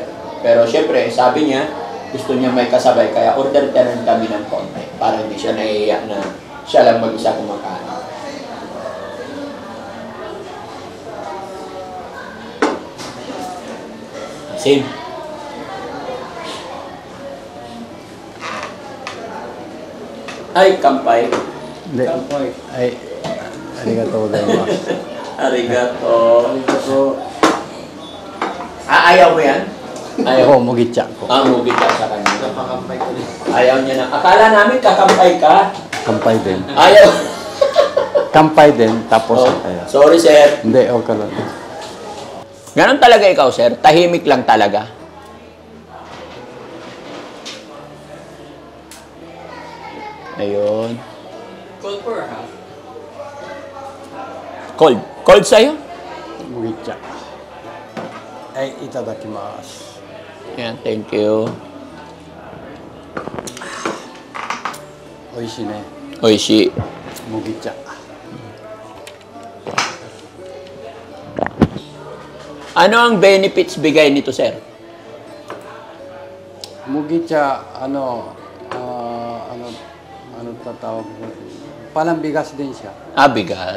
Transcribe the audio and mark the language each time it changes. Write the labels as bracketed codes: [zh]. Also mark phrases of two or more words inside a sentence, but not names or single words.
[tl] Pero siyempre, sabi niya, gusto niya may kasabay, kaya order ka rin kami ng konti para hindi siya naiiyak na siya lang mag-isa kumakain. Same. Ay, kampay. Hindi. Ay, [ja] ありがとうございます. Arigato. [tl] Ayaw mo yan? Ako, mugicha ko. Mugit ka sa kanya. Napakampay ko rin. Ayaw niya na. Akala namin kakampay ka. Kampay din. Ayaw. Kampay din, tapos ayaw. Sorry, sir. Hindi, okay lang. Ganon talaga ikaw, sir. Tahimik lang talaga. Ayun. [en] Cold for half. [tl] Cold. Cold sa'yo? Mugicha. Ay, itadakimasu. Yan, [en] thank you. [ja] おいしいね. Oishi. [tl] Mugicha. Ano ang benefits bigay nito, sir? Mugicha, tatawag ko? Palambigas din siya. Bigas.